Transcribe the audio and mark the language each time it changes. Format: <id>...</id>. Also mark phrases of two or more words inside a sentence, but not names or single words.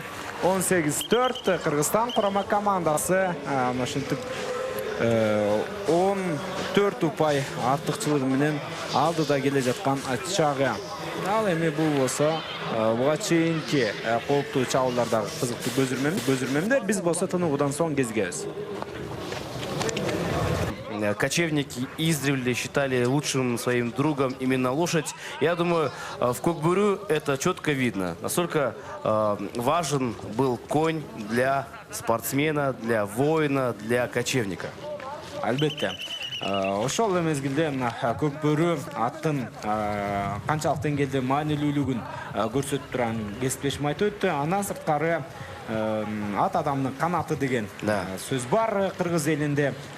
<ky>18-4 Кыргызстан курама командасы ошентип 14 упай артыкчылыгы менен алдыда келе жаткан чагы. Ал эми бул болсо буга чейинки кооптуу чабуулдардагы кызыктуу көзүрмөмдөр. Биз болсо тынугудан соң кезигебиз.</ky> <ru>Кочевники издревле считали лучшим своим другом именно лошадь. Я думаю, в Кокбурю это четко видно. Насколько важен был конь для спортсмена, для воина, для кочевника.</ru> <ky>Албетте. Ошол мезгилде Көкбөрү аттын канчалык деңгээлде маанилүүлүгүн көрсөтүп турган кесиптешим айтып өттү. Андан сырткары ат адамдын канаты деген сөз бар кыргыз элинде.</ky>